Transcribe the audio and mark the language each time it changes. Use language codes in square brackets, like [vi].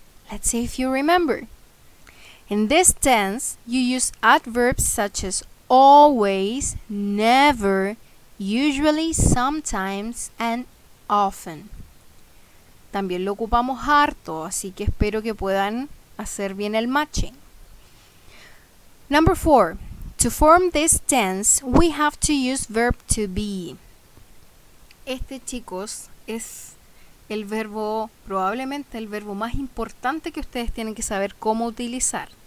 [en] Let's see if you remember. In this tense, you use adverbs such as always, never, usually, sometimes, and often. [es] También lo ocupamos harto, así que espero que puedan hacer bien el matching. [en] Number 4. To form this tense, we have to use verb to be. [es] Este, chicos, es el verbo, probablemente el verbo más importante que ustedes tienen que saber cómo utilizar.